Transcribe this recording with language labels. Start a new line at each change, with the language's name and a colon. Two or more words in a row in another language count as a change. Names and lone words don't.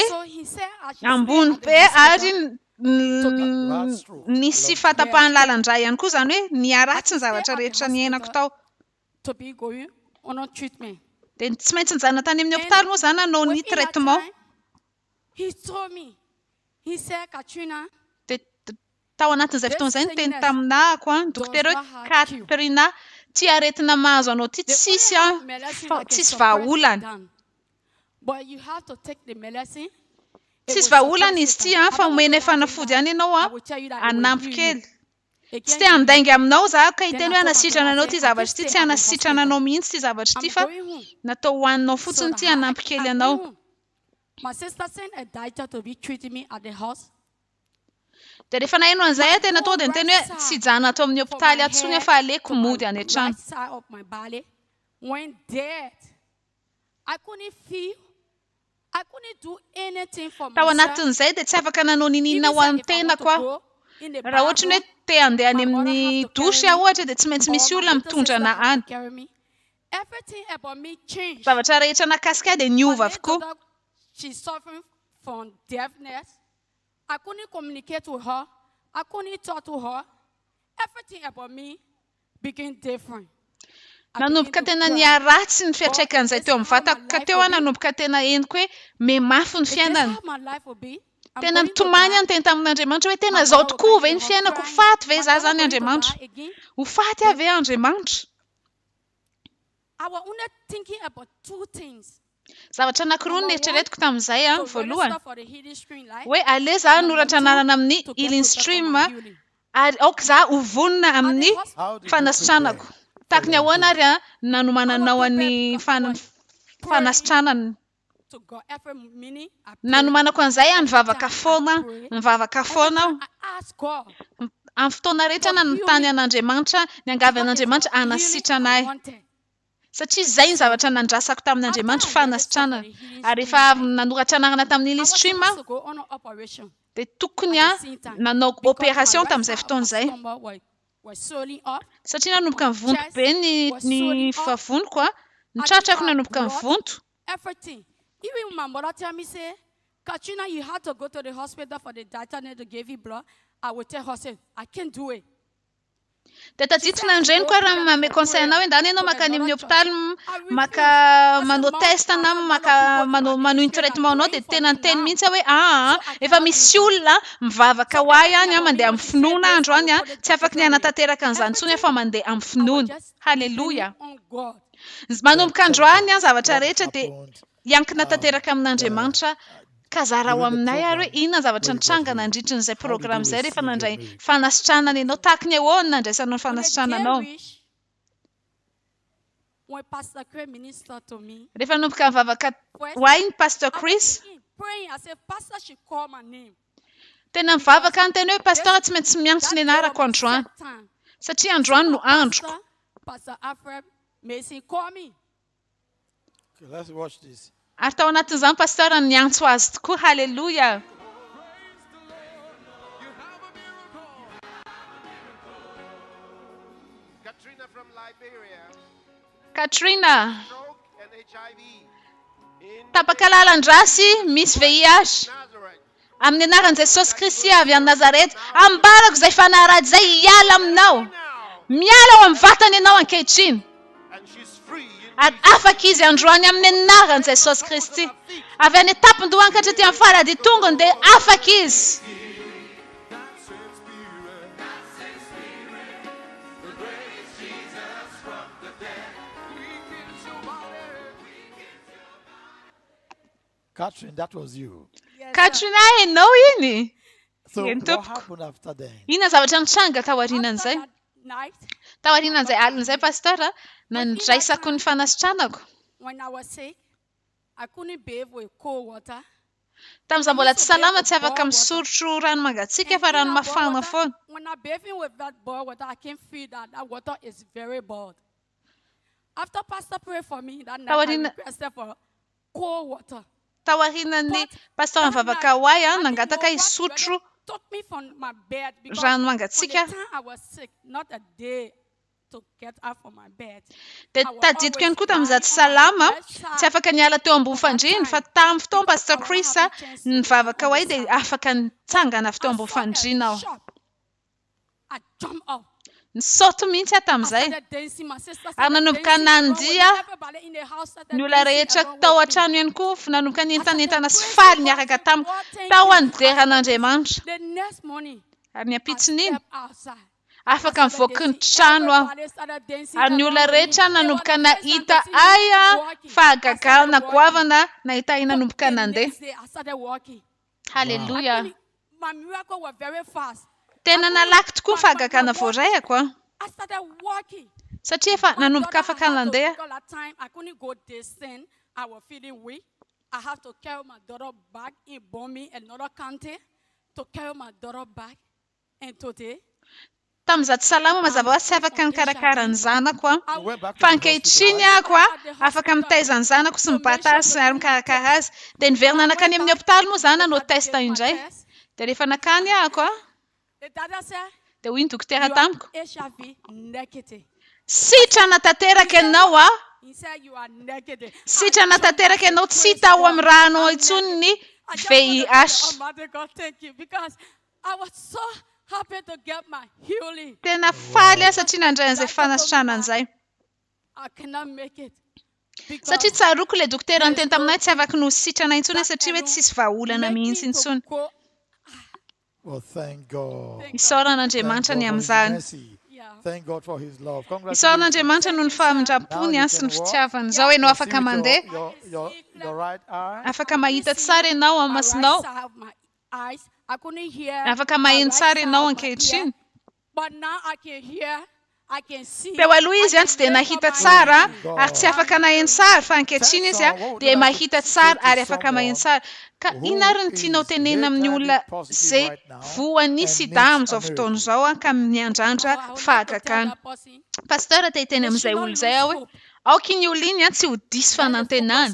English: So he said I should
Malagasy: ambony
English: stay be at the
Malagasy: ary
English: hospital.
Malagasy: nisy fahatapahan-lalandray ihany koa zany hoe niaratsy ny zavatra
English: Stay at the
Malagasy: rehetra niainako
English: hospital
Malagasy: tao.
English: to be going on a treatment.
Malagasy: De tsy maintsy nijanona tany amin'ny hopitaly moa zany anao ny
English: Within that
Malagasy: traitement.
English: time, he told me, he said, Katrina,
Malagasy: De tao anatin'izay fotoan'izay ny teny taminahako a ny dokotera hoe Katrina ty aretina mahazo anao ty tsisy tsisy vahaolana.
English: but you have to take the medicine.
Malagasy: Tsisy vahaolana izy ty a fa omena fanafody ihany ianao a anampy kely. Tsy te handainga aminao za ka hiteny hoe hanasitrana anao ty zavatra ty tsy hanasitrana anao mihitsy ty zavatra ty fa natao hoaninao fotsiny ty hanampy kely anao.
English: My sister sent a doctor to be treating me at the house.
Malagasy: De rehefa naheno an'izay a tena tonga de niteny hoe tsy hijana ato amin'ny hopitaly atsony fa aleko mody any an-trano.
English: Right side of my body went dead. I couldn't feel. I couldn't do anything for
Malagasy: Tao
English: myself.
Malagasy: anatin'izay de tsy afaka nanao ninina ho an'ny tenako a. Raha ohatra ny hoe te handeha any amin'ny dosy aho ohatra de tsy maintsy misy olona mitondra ana any.
English: Everything about me changed.
Malagasy: Zavatra rehetra nakasika de niova avokoa.
English: She's suffering from deafness. I couldn't communicate with her. I couldn't talk to her. Everything about me became different.
Malagasy: Nanomboka tena niaratsy ny fiatraikan'izay teo amin'ny vatako ka teo a nanomboka tena henoko hoe memafy ny fiainana.
English: How my life will be.
Malagasy: Tena nitomany any teny tamin'Andriamanitra hoe tena zao tokoa ve ny fiainako, ho faty ve za zany Andriamanitra? Ho faty avy e Andriamanitra?
English: I was only thinking about two things.
Malagasy: Zavatra anankiroa ny eritreretiko tamin'izay a voalohany
English: For the healing stream life.
Malagasy: hoe aleo za noratra anarana amin'ny
English: healing stream
Malagasy: ary aoka za ho vonona amin'ny fanasitranako. Tahaka ny ahoana ary a nanomananao an'ny fanasitranana.
English: To God every minute.
Malagasy: Nanomanako an'izay a nivavaka foana aho.
English: Ask God.
Malagasy: Amin'ny fotoana rehetra na nitany an'Andriamanitra, niangavy an'Andriamanitra hanasitra anay. Satria izay ny zavatra nandrasako tamin'Andriamanitra fanasitranana. Ary rehefa nanoratra anarana tamin'ny
English: healing stream
Malagasy: a de tokony a nanao opération tamin'izay fotoan'izay. Satria nanomboka mivonto be ny vavoniko a, ny tratrako nanomboka mivonto.
English: Everything. Even my mother tell me, say, Katrina, you have to go to the hospital for the doctor to give you blood. I will tell her, say, I can't do it.
Malagasy: De tadiditra andreny koa raha manome conseil anao hoe ndany ianao makany amin'ny hopitaly maka manao test na maka manao iny traitement anao de tena niteny mihitsy hoe efa misy olona mivavaka ho ahy any mandeha amin'ny finoana andro any tsy afaka ny hanatanteraka an'izany intsony fa mandeha amin'ny finoana. Halleluja. Manomboka andro any zavatra rehetra de iankina tanteraka amin'Andriamanitra ka zara ho aminay ary hoe inona zavatra nitranga nandritra n'izay programme izay rehefa nandray fanasitranana ianao tahaka ny ahoana nandraisanao ny fanasitrananao.
English: When Pastor Chris ministered to me,
Malagasy: rehefa nomboka mivavaka ho ahy ny Pastor Chris,
English: praying, I said, Pastor should call my name.
Malagasy: Tena mivavaka ny teny hoe pasteur tsy maintsy miantso ny anarako androany satria androany no androko.
English: Pastor Alfred Mason call me. Okay, let's watch this.
Malagasy: Ary tao anatin'izany pasteur niantso azy tokoa. Halleluja.
English: Katrina from Liberia. Katrina.
Malagasy: Tapaka lalan-drasy misy VIH. Amin'ny anaran'i Jesosy Kristy avy any Nazareta, ambarako izay fanarady izay hiala aminao. Miala ao amin'ny vatany ianao ankehitriny. Ary afaka izy androany amin'ny anaran'i Jesosy Kristy. Avy any tapon-dohany ka hatretỳ amin'ny farady tongony dia afaka izy.
English: Catherine, that was you. Katrina,
Malagasy: hainao iny.
English: So
Malagasy: Eny
English: what
Malagasy: tompoko.
English: happened after then?
Malagasy: Inona zavatra nitranga tao aorianan'izay? Tao aorianan'izay alin'izay pastora, nandraisako ny fanasitranako.
English: When I was sick, I couldn't bathe with cold water.
Malagasy: Tamin'izaho mbola tsy salama tsy afaka misorotro rano mangatsiaka fa rano mafana foana.
English: When I'm bathing with that boiled water, I can feel that that water is very boiled. After Pastor prayed for me that night, I requested for cold water.
Malagasy: Tao aorianan'ny pastora mivavaka ho ahy nangataka hisotro
English: Took me from my bed because
Malagasy: rano
English: from the
Malagasy: mangatsiaka.
English: time I was sick, not a day to get up from my bed.
Malagasy: Dia tadidiko ihany koa tamin'izaho tsy salama, tsy afaka niala teo ambony fandriana fa tamin'ny fotoana Pastor Chris nivavaka ho ahy dia afaka nitsangana avy teo ambony fandriana aho.
English: I jumped up.
Malagasy: Nisaoty mihitsy aho tamin'izay. Ary nanomboka nandia ny olona rehetra tao an-trano ihany koa nanomboka nientanentana sy faly niaraka tamiko tao anderan'Andriamanitra.
English: The next morning,
Malagasy: Ary ny ampitsiny iny
English: outside.
Malagasy: afaka mivoaka ny trano aho. Ary ny olona rehetra nanomboka nahita aya fahagaga na goavana nahita ahy nanomboka nandeha.
English: I started walking. Halleluja. My miracle was very fast.
Malagasy: Tena nalaky tokoa ny fahagagana voarayako a.
English: I started walking.
Malagasy: Satria efa nanomboka afaka nandeha.
English: Because that time I couldn't go distant. I was feeling weak. I have to carry my daughter back in Bomi, another county, to carry my daughter back. And today,
Malagasy: Tamin'izaho tsy salama mazava ho azy tsy afaka mikarakara ny zanako a. Fa ankehitriny ako a, afaka mitaiza ny zanako sy mibata sy ary mikarakara azy. Dia niverina nakany amin'ny hopitaly moa izany nanao test indray. Dia rehefa nakany ako a,
English: the doctor said,
Malagasy: dia hoy ny dokotera tamiko,
English: HIV negative.
Malagasy: sitrana tanteraka ianao a.
English: He said, you are negative.
Malagasy: Sitrana tanteraka ianao tsy hita ao amin'ny rano intsony ny VIH.
English: God, thank you. Because I was so happy to get my healing.
Malagasy: Tena faly aho satria nandray an'izay fanasitrana an'izay.
English: I cannot make it.
Malagasy: Satria tsaroako ilay dokotera niteny taminay tsy afaka no sitrana intsony satria hoe tsisy vahaolana mihitsy intsony.
English: Well, thank God.
Malagasy: Isaoran'Andriamanitra ny amin'izany.
English: Thank God for his love.
Malagasy: Isaoran'Andriamanitra no ny fahamindrampony sy ny fitiavany. Izao ianao afaka mandeha.
English: Your right eye.
Malagasy: Afaka mahita tsara ianao amin'ny masonao.
English: I couldn't hear.
Malagasy: Afaka maheno tsara ianao ankehitriny.
English: But now I can hear. I can see.
Malagasy: Teo aloha izy tsy dia nahita tsara ary tsy afaka naheno tsara fa ankehitriny izy dia mahita tsara ary afaka maheno tsara. Ka inona ary ny tianao tenena amin'ny olona izay voany sida amin'izao fotoana izao ka miandrandra fahagagana. Pastora te hiteny amin'izay olo izay aho hoe aoka iny olo iny tsy ho diso fanantenana.